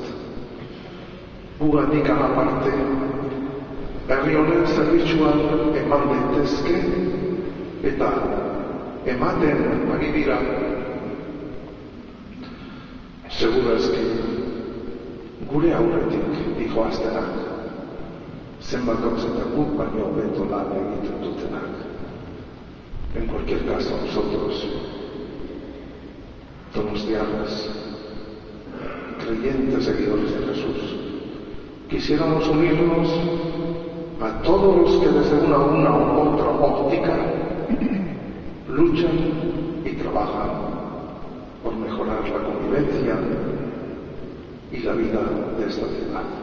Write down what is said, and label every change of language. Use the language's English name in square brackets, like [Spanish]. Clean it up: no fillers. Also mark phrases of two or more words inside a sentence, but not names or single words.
[Basque] Gugandik aparte, herri honen zerbitzuan eman daitezke eta ematen ari dira. Segurazki gure aurretik dijoaztenak, zenbat gauzetan guk baino hobeto lan egiten dutenak. [Spanish] En cualquier caso, nosotros, donostiarras, creyentes seguidores de Jesús, quisiéramos unirnos a todos los que desde una u otra óptica luchan trabajan por mejorar la convivencia y la vida de esta ciudad.